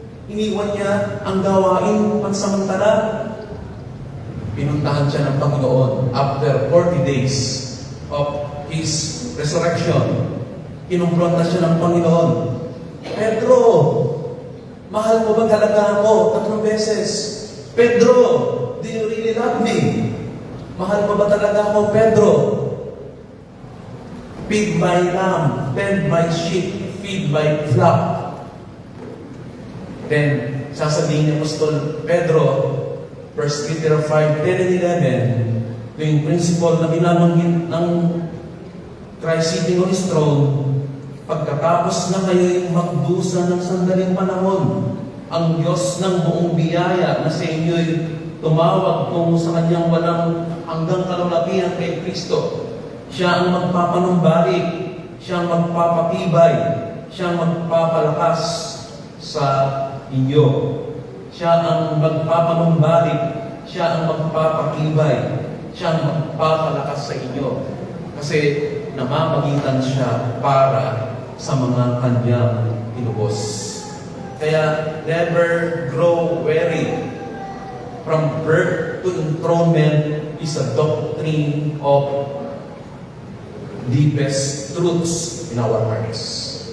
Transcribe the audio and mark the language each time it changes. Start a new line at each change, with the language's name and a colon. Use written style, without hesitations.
Filipino: Iniwan niya ang gawain pansamantala. Pinuntahan siya ng Panginoon
English: after 40 days of His resurrection.
Filipino: Kinumpronta siya ng Panginoon. Pedro, mahal mo ba talaga ako? 3 beses.
English: Pedro, do you really love me?
Filipino: Mahal mo ba talaga ako,
English: Pedro? Feed my lamb, tend my sheep, feed my flock.
Filipino: Then, sasabihin ni Apostol Pedro, 1 Peter 5, 10 and 11, yung principle na binabanggit ng Christ
English: sitting on His throne,
Filipino: pagkatapos na kayo'y magdusa ng sandaling panahon, ang Diyos ng buong biyaya na sa inyo'y tumawag tungo sa Kanyang walang hanggang kalulakihan kay Kristo. Siya ang magpapanumbalik, siya ang magpapatibay, siya ang magpapalakas sa inyo. Siya ang magpapanumbalik, siya ang magpapatibay, siya ang magpapalakas sa inyo. Kasi namamagitan siya para sa mga Kanyang tinubos.
English: Kaya never grow weary. From birth to enthronement is a doctrine of deepest truths in our hearts.